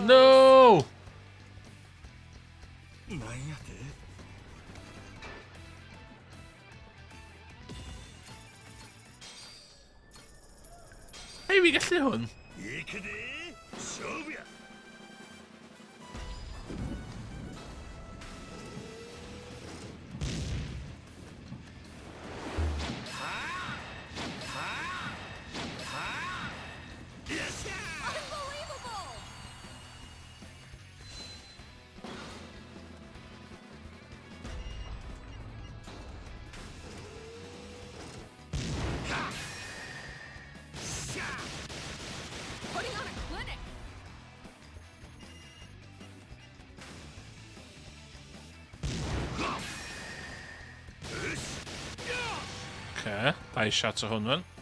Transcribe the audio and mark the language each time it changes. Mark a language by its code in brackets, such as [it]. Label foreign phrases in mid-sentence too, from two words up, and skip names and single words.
[en] No! [ja] なんやて [cy] Hei, fi gallu hwn? [ja] 行くで勝負や [en] Unbelievable! Putting on a clinic. [cy] Okay, dau shot o hwn, wan.